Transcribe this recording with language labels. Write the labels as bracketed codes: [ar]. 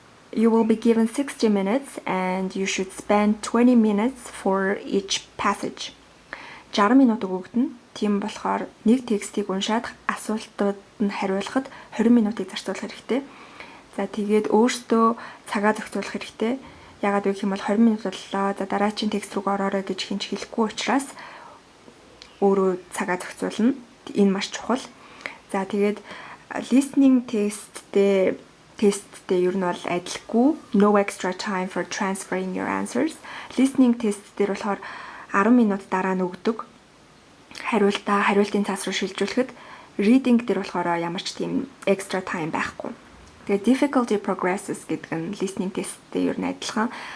[en] You will be given 60 minutes and you should spend 20 minutes for each passage. [mn] 60 минут өгөгдөнө. Тийм болохоор нэг текстийг уншаад асуултууд нь хариулахад 20 минутыг зарцуулах хэрэгтэй. За тэгээд өөртөө цагаа зохицуулах хэрэгтэй. Ягаад вэ гэх юм бол 20 минут боллоо. За дараагийн текст рүү ороорой гэж хинч хэлэхгүй учраас өөрөө цагаа зохицуулна. Энэ маш чухал. За тэгээд listening testтэй ер нь бол адилгүй. [en] No extra time for transferring your answers. [mn] Listening test дээр болохоор 10 минут дараа нь өгдөг. Хариултын цаас руу шилжүүлэхэд reading дээр болохоор ямар ч тийм extra time байхгүй. Тэгээ [en] difficulty progresses [mn] гэдэг нь listening testтэй ер нь адилхан.